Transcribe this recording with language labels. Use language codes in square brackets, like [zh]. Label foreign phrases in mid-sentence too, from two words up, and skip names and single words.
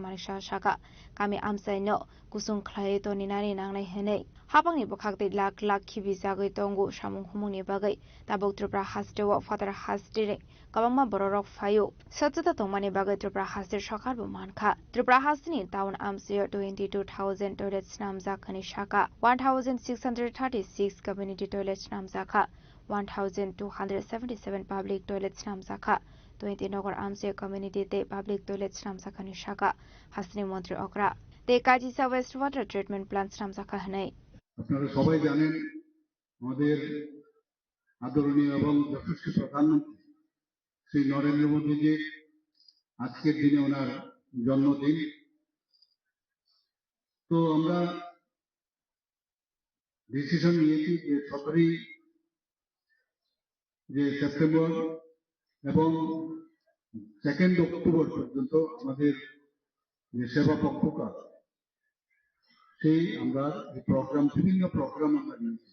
[trp] Manik Shaha Shaka Kami Amsai no Kusung Klai to Ninani Nangnai Hene Hapangni Bokakti Lak Lak Kibi Zagoi Tongu Shamung Humuni Bagai Tabok Tripra Hastewa Father Hasdire Kabangma Borok Fayo Sajjata Tongmani Bagai Tripra Hastir Shakar Bumanka Tripra Hasni Town Amsir 22,000 toilets Namzakani Shaka 1,636 [en] community toilets [trp] Namzaka 1,277 [en] public toilets [trp] Namzaka 20 Nogor Amsir community te [en] public toilets [trp] Namzakani Shaka Hasni Mantri Okra te Kajisa [en] Wastewater Treatment Plants [trp] Namzaka Hanai [bn] আপনারা সবাই জানেন আমাদের আদরণীয় এবং যশস্বী প্রধানমন্ত্রী শ্রী নরেন্দ্র মোদী জি আজকের দিনে ওনার জন্মদিন। তো আমরা ডিসিশন নিয়েছি যে 17ই সেপ্টেম্বর এবং 2 অক্টোবর পর্যন্ত আমাদের যে সেবা পক্ষকার সেই আমরা প্রোগ্রাম, বিভিন্ন প্রোগ্রাম আমরা নিয়েছি।